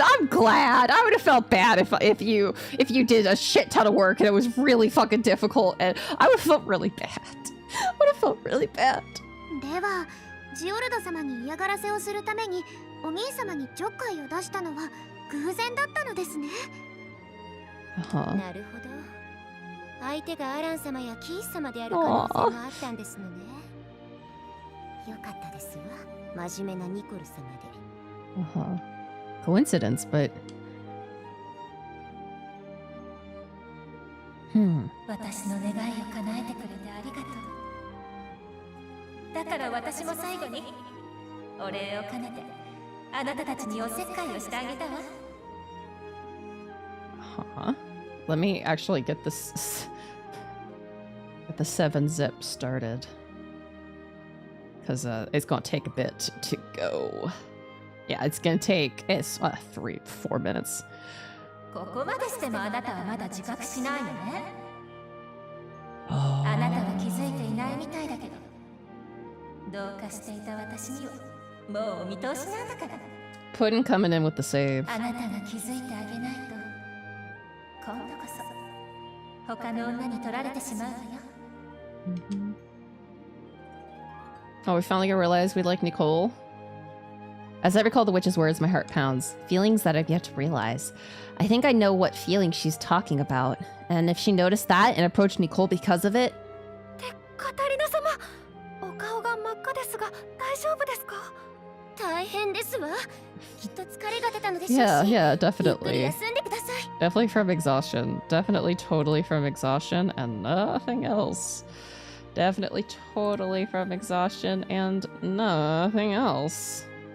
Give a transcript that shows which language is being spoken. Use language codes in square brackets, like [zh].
[en] I would have felt bad if you did a shit ton of work and it was really fucking difficult, and I would have felt really bad. I would have felt really bad. [ja] ではジオルド様に嫌がらせをするためにお兄様にちょっかいを出したのは偶然だったのですね。 Uh-huh. なるほど。相手がアラン様やキース様である可能性があったんですのね。よかったですわ。真面目なニコル様で。 [en] Uh-huh. Coincidence, but [ja] 私の願いを叶えてくれてありがとう。だから私も最後にお礼を兼ねてあなたたちにおせっかいをしてあげたわ。 huh? [en] Let me actually get the 7-zip started. Because it's gonna take a bit to go. Yeah, it's gonna take 3-4 minutes. [ja] ここまでしてもあなたはまだ自覚しないのね。 Oh. あなたは気づいていないみたいだけど、どうかしていた私にはもうお見通しなんだから。 [en] Pudding coming in with the save. [ja] あなたが気づいてあげないと、今度こそ他の女に取られてしまうわよ。 [en] Oh, we finally gonna realize we like Nicole. As I recall the witch's words, my heart pounds. Feelings that I've yet to realize. I think I know what feeling she's talking about. And if she noticed that and approached Nicole because of it... [ja] カタリナ様、お顔が真っ赤ですが大丈夫ですか？大変ですわ。きっと疲れが出たのでしょうし。 Yeah, ゆっくり [en] definitely. [ja] 休んでください。 [en] Definitely from exhaustion. Definitely totally from exhaustion and nothing else. Definitely totally from exhaustion and nothing else.